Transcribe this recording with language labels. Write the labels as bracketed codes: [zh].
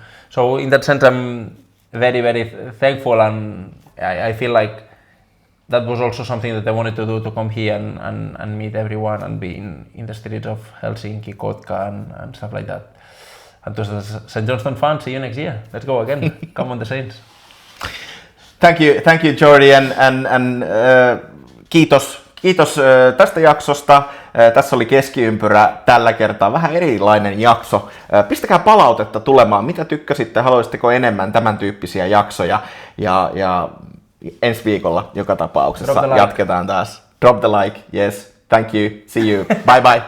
[en] So in that sense, I'm very, very thankful, and I feel like that was also something that I wanted to do, to come here and meet everyone and be in the streets of Helsinki, Kotka and stuff like that. And to the St. Johnston fans, see you next year. Let's go again. Come on the Saints. Thank you Jordi, and [fi] kiitos tästä jaksosta. Tässä oli Keskiympyrä tällä kertaa, vähän erilainen jakso. Pistäkää palautetta tulemaan, mitä tykkäsitte, haluaisitteko enemmän tämän tyyppisiä jaksoja, ja ensi viikolla joka tapauksessa jatketaan taas. [en] Drop the like, yes, thank you, see you, bye bye.